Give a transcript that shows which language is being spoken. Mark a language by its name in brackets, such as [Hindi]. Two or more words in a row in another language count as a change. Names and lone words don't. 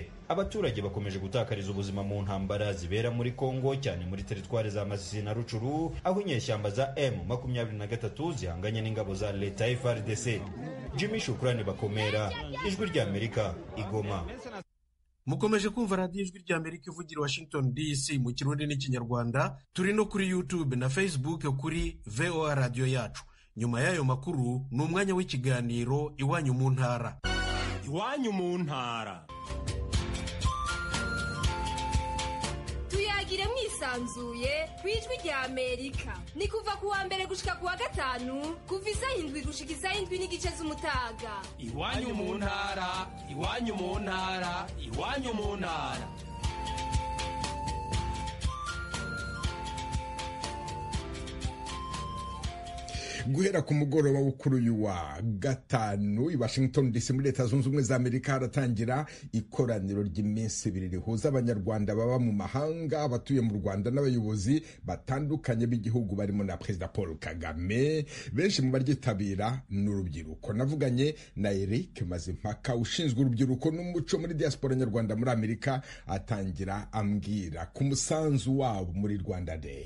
[Kinyarwanda] Abaturage bakomeje gutakariza ubuzima mu ntambara zibera muri Kongo, cyane muri teritwari za Masisi na Rucuru, aho inyeshyamba za M23 zihanganye n'ingabo za leta ya FARDC. Jimmy Shukrani Bakomera, Ijwi ry'Amerika, Igoma. Mukomeje kumva radiyo Ijwi ry'Amerika ivugira Washington DC mu Kirundi n'Ikinyarwanda. Turi no kuri YouTube na Facebook kuri VOA Radio yacu. [Rundi] Nyuma y'ayo makuru ni umwanya w'ikiganiro Iwanyu mu ntara. Iwanyu mu ntara. Tuyagire mwisanzuye ku Ijwi ry'Amerika. Ni kuva ku wa mbere gushika ku wa gatanu, kuva isaha 7 gushika isaha 7:30 z'umutaga. Iwanyu mu ntara, iwanyu mu ntara, iwanyu mu ntara. [Kinyarwanda] Guhera ku mugoroba wo kuri uyu wa gatanu i Washington DC muri Leta Zunze Ubumwe za Amerika haratangira ikoraniro ry'iminsi 2 rihuza abanyarwanda baba mu mahanga, abatuye mu Rwanda n'abayobozi batandukanye b'igihugu barimo na Perezida Paul Kagame. Benshi mu baryitabira n'urubyiruko. Navuganye na Eric Mazimpaka ushinzwe urubyiruko n'umuco muri diaspora nyarwanda muri Amerika, atangira ambwira ku musanzu wabo muri Rwanda Day.